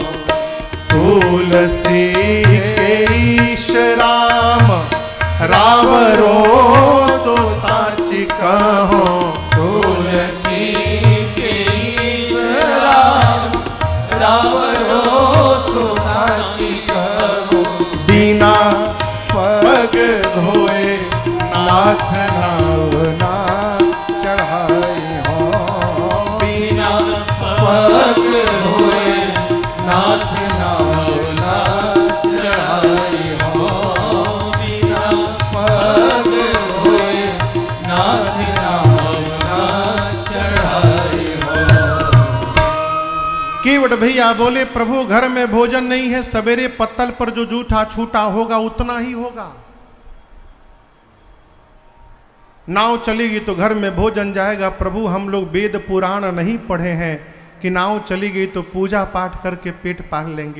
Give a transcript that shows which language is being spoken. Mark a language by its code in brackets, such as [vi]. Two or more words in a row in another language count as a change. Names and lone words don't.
[bra] तुलसी के ईश राम राम रो सो साची कहो। तुलसी के ईश राम राम रोसो साची कहो। बिना पग धोए नाथ नाव ना चढ़ाई हो। बिना पग धोए नाथ नाव ना चढ़ाई हो। बिना पग धोए नाथ नाव ना चढ़ाई हो। [hi] केवट भैया बोले, प्रभु घर में भोजन नहीं है, सवेरे पत्तल पर जो जूठा छूटा होगा उतना ही होगा। नाव चलेगी तो घर में भोजन जाएगा। प्रभु हम लोग वेद पुराण नहीं पढ़े हैं कि नाव चली गई तो पूजा पाठ करके पेट पाल लेंगे।